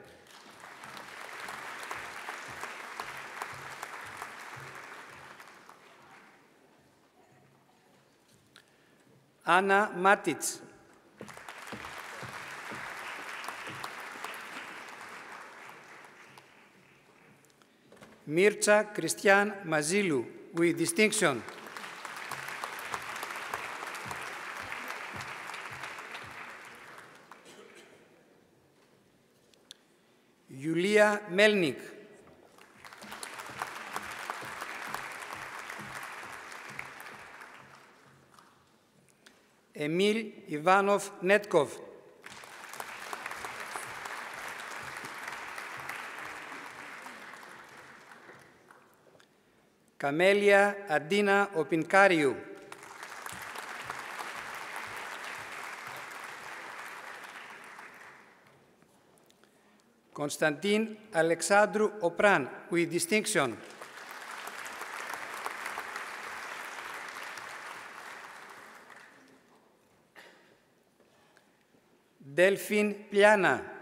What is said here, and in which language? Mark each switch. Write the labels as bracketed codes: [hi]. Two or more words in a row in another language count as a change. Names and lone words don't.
[en] Anna Matic. Mircea Cristian Mazilu, with distinction. Yulia Melnik. Emil Ivanov Netkov. Camelia Adina Opinkariou. Konstantin Alexandru Opran, with distinction. Delphine Pliana.